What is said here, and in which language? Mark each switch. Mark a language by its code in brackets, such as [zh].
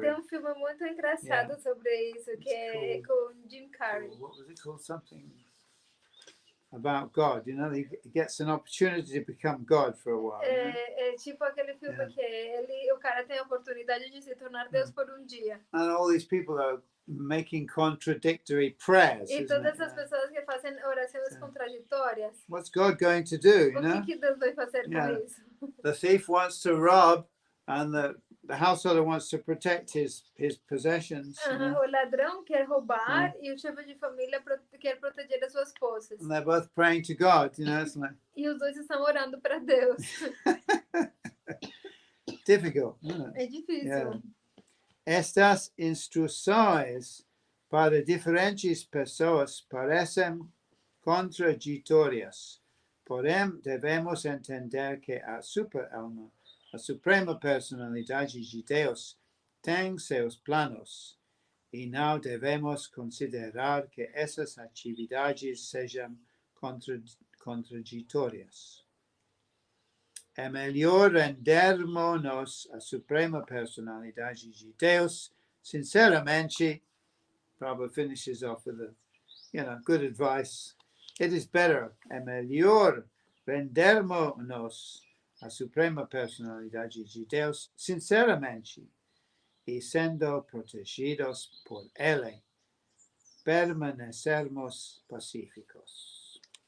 [pt] Tem filme muito engraçado sobre isso, que é com Jim Carrey. [en] What was it called? Something about God, you know, he gets an opportunity to become God for a while. [pt] É tipo aquele filme que o cara tem a oportunidade de se tornar Deus por dia. [en] And all these people are making contradictory prayers. [pt] E todas as pessoas que fazem orações contraditórias. [en] What's God going to do, you know? [pt] O que Deus vai fazer com isso? [en] The thief wants to rob and the householder wants to protect his possessions. [pt] O ladrão quer roubar e o chefe de família quer proteger as suas posses. [en] And they're both praying to God, you know. It's like... [pt] E os dois estão orando para Deus. [en] Difficult, isn't it? [pt] É difícil. Estas instruções para diferentes pessoas parecem contraditórias. Porém, devemos entender que a super-alma, a suprema personalidade de Deus, tem seus planos e não devemos considerar que essas atividades sejam contraditórias. é melhor rendermos-nos à suprema personalidade de Deus, sinceramente. [en] Prabhupada finishes off with good advice. It is better, [pt] é melhor rendermos-nos à suprema personalidade de Deus, sinceramente, e sendo protegidos por Ele, permanecermos pacíficos.